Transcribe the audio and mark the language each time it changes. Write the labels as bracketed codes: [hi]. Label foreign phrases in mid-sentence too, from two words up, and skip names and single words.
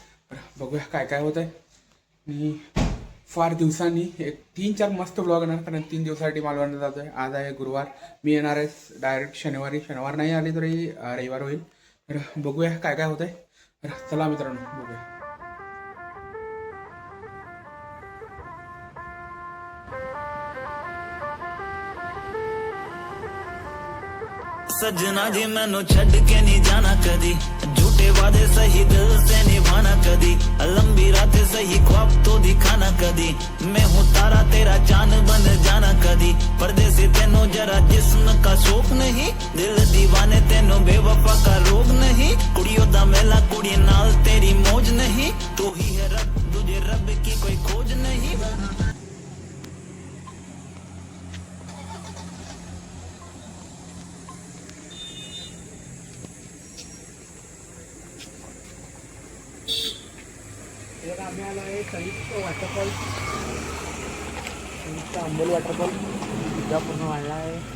[mr] तर बघूया काय काय होत आहे. मी फार दिवसांनी एक 3-4 मस्त ब्लॉग येणार, कारण 3 दिवसासाठी मालवणला जातो आहे. आज आहे गुरुवार, मी येणार आहे डायरेक्ट शनिवार नाही आली तरी रविवार होईल. तर बघूया काय काय होत आहे. तर चला मित्रांनो बघूया. [pa] ਸਜਣਾ ਜੀ ਮੈਨੂੰ ਛੱਡ ਕੇ ਨਹੀਂ ਜਾਣਾ [hi] कदी, झूठे वादे सही दिल से निभाना कदी, लंबी रातें सही ख्वाब तो दिखाना कदी, मैं हूँ तारा तेरा चांद बन जाना कदी, पर्दे से तेनों जरा जिस्म का शौक नहीं, दिल दीवाने तेनों बेवफा का रोग नहीं, [pa] ਕੁੜੀਆਂ ਦਾ ਮੇਲਾ ਕੁੜੀ ਨਾਲ [hi] तेरी मौज नहीं, तू ही है रब तुझे रब की कोई खोज नहीं. [mr] आम्ही आलो आहे संयुक्त वॉटरफॉल, संयुक्त आंबोली वॉटरफॉल सुद्धा पूर्ण वाढला आहे.